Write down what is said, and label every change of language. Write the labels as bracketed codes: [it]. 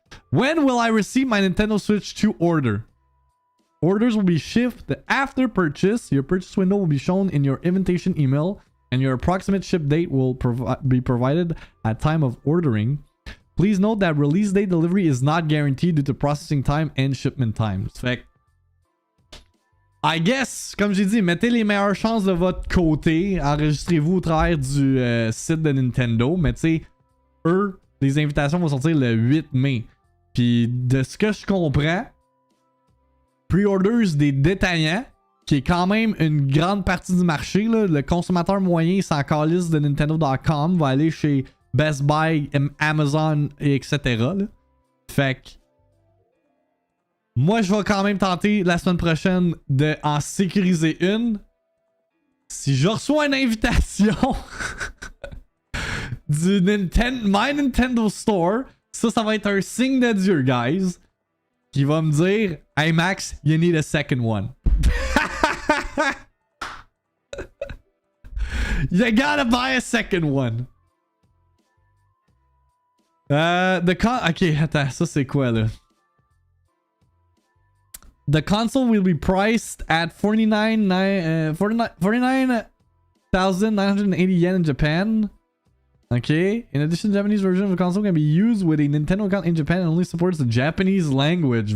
[en] When will I receive my Nintendo Switch 2 order? Orders will be shipped after purchase. Your purchase window will be shown in your invitation email, and your approximate ship date will be provided at time of ordering. Please note that release date delivery is not guaranteed due to processing time and shipment times. [fr] Fait que, [en] I guess, [fr] comme j'ai dit, mettez les meilleures chances de votre côté. Enregistrez-vous au travers du site de Nintendo. Mais tu sais, eux, les invitations vont sortir le 8 mai. Puis de ce que je comprends, pre-orders des détaillants, qui est quand même une grande partie du marché, là, le consommateur moyen sans calisse de Nintendo.com va aller chez Best Buy, Amazon, et etc. Là. Fait que moi, je vais quand même tenter la semaine prochaine de en sécuriser une. Si je reçois une invitation du My Nintendo Store, ça va être un signe de Dieu, guys, qui va me dire, hey Max, [en] you need a second one. You gotta buy a second one. [fr] Ok, attends, ça c'est quoi là? [en] The console will be priced at 49,980 yen in Japan. Okay. In addition, the Japanese version of the console can be used with a Nintendo account in Japan and only supports the Japanese language.